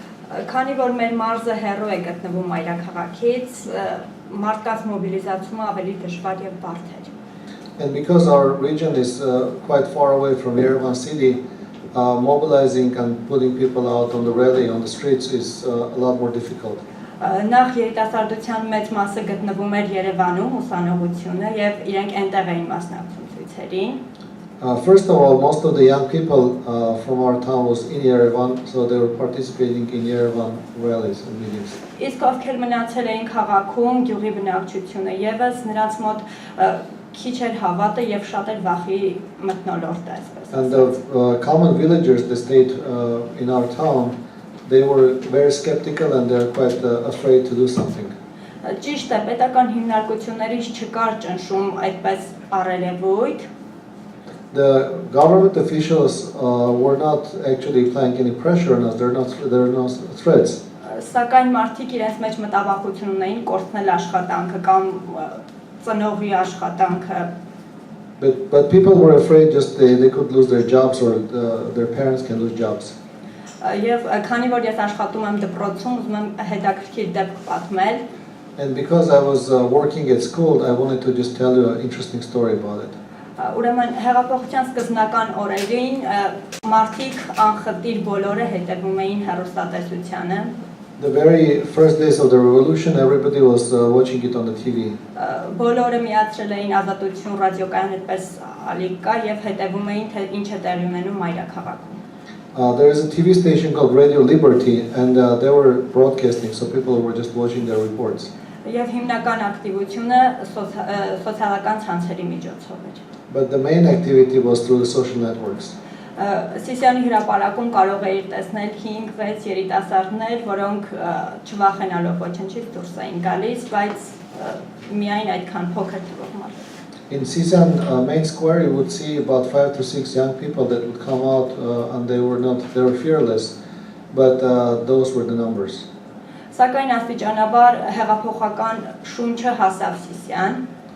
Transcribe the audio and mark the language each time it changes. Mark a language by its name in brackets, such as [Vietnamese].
[Armenian] Քանի որ մեր մարզը հեռու է գտնվում մայրաքաղաքից, մարդկանց մոբիլիզացումը ավելի դժվար եւ բարդ է։ [English] And because our region is quite far away from Yerevan city, mobilizing and putting people out on the rally, on the streets is a lot more difficult. [Armenian] Նախ երիտասարդության մեծ մասը գտնվում էր Երևանում ուսանողությունը եւ իրենք այնտեղ էին մասնակցում ցույցերին։ [English] First of all, most of the young people from our town was in Yerevan, so they were participating in Yerevan rallies and meetings. [Armenian] Իսկ ովքեր մնացել էին քաղաքում, գյուղի բնակչությունը եւս նրանց մոտ քիչ էր հավատը եւ շատ էր վախի մթնոլորտը, այսպես ասած։ [English] And the common villagers that stayed in our town, they were very skeptical and they're quite afraid to do something. [Armenian] Ճիշտ է, պետական հիմնարկություններից չկար ճնշում այդպես առերևույթ։ [English] The government officials were not actually applying any pressure on us. There are no threats. [Armenian] Սակայն մարդիկ իրենց մեջ մտավախություն ունեին կորցնել աշխատանքը կամ ծնողի աշխատանքը։ [English] But people were afraid just they could lose their jobs or their parents can lose jobs. [Armenian] Եվ քանի որ ես աշխատում եմ դպրոցում, ուզում եմ հետաքրքիր դեպք պատմել։ [English] And because I was working at school, I wanted to just tell you an interesting story about it. [Armenian] Ուրեմն հեղափոխության սկզբնական օրերին մարդիկ անխտիր բոլորը հետևում էին հեռուստատեսությանը։ [English] The very first days of the revolution, everybody was watching it on the TV. [Armenian] Բոլորը միացրել էին ազատություն ռադիոկայան այդպես ալիքա եւ հետևում էին թե ինչ է տեղի ունենում մայրաքաղաքում։ [English] There is a TV station called Radio Liberty, and they were broadcasting, so people were just watching their reports. [Armenian] Եվ հիմնական ակտիվությունը սոցիալական ցանցերի միջոցով էր։ [English] But the main activity was through the social networks. [Armenian] Սիսիանի հրապարակում կարող էիր տեսնել 5-6 երիտասարդներ, որոնք չվախենալով ոչնչից դուրս էին գալիս, բայց միայն այդքան փոքր թվով մարդիկ։ [English] In Sisan main square, you would see about 5 to 6 young people that would come out, and they were fearless, but those were the numbers. [Armenian] Սակայն աստիճանաբար հեղափոխական շունչը հասավ Սիսիան։